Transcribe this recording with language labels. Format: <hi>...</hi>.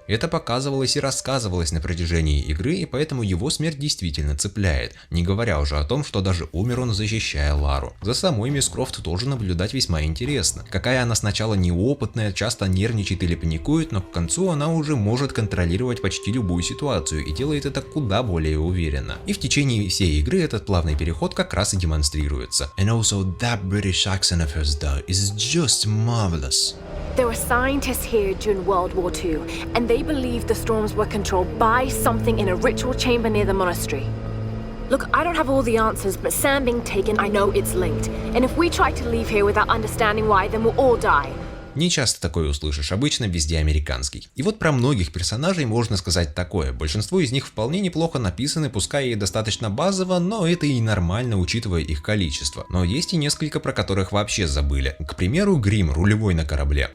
<ru>Это показывалось и рассказывалось на протяжении игры, и поэтому его смерть действительно цепляет, не говоря уже о том, что даже умер он, защищая Лару. За самой мисс Крофт тоже наблюдать весьма интересно. Какая она сначала неопытная, часто нервничает или паникует, но к концу она уже может контролировать почти любую ситуацию и делает это куда более уверенно. И в течение всей игры этот плавный переход как раз и демонстрируется.</ru> <en>And also that British accent of hers though is just marvelous. There were scientists here during World War II, and they believed the storms were controlled by something in a ritual chamber near the monastery. Look, I don't have all the answers, but Sam being taken, I know it's linked. And if we try to leave here without understanding why, then we'll all die.</en> <ru>Не часто такое услышишь, обычно везде американский. И вот про многих персонажей можно сказать такое. Большинство из них вполне неплохо написаны, пускай и достаточно базово, но это и нормально, учитывая их количество. Но есть и несколько, про которых вообще забыли. К примеру, Грим, рулевой на корабле.</ru>